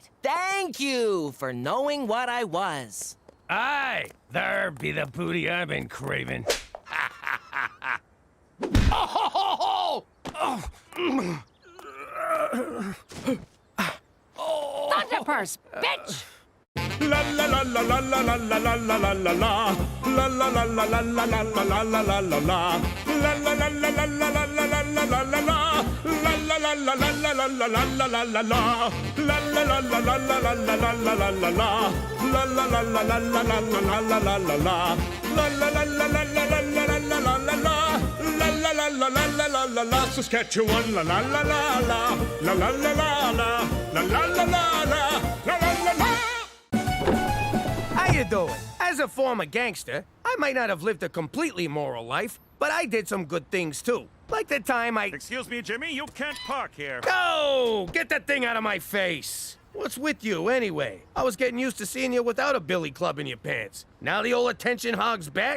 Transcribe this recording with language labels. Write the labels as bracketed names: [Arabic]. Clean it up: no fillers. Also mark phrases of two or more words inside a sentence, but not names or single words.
[English] Thank you for knowing what I was. Aye, there be the booty I've been craving. Thunderpurse, bitch! La la la la la la la la la la la la la. La la la la la la la la la la la la la. La la la la la la la la la la la la la. La la la la la la la la la la la la la. La la la la la la la la la la la la la. La la la la la la la la la la la la la. La la la la la la la la la la la la la. La la la la la la la la la. Saskatchewan, la la la la la. La la la la la. La la la la la. La la la la. How you doing? As a former gangster, I might not have lived a completely moral life, but I did some good things too. Like the time I... Excuse me, Jimmy, you can't park here. Go! Get that thing out of my face! What's with you, anyway? I was getting used to seeing you without a billy club in your pants. Now the old attention hog's back?